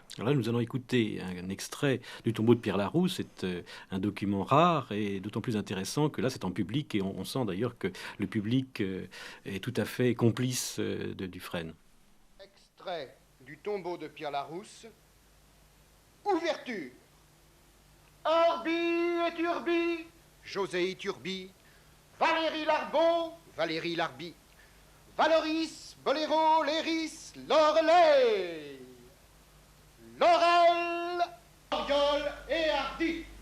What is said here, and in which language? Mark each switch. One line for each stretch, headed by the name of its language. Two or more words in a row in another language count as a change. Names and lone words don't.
French: Alors là, nous allons écouter un extrait du tombeau de Pierre Larousse. C'est un document rare et d'autant plus intéressant que là, c'est en public et on sent d'ailleurs que le public est tout à fait complice de Dufresne. Extrait du tombeau de Pierre Larousse. Ouverture. Orbi et Turbi. José Iturbi. Valérie Larbeau. Valérie Larbi. Valoris, Boléro, Léris, Lorelay, Laurel, Oriol et Hardy.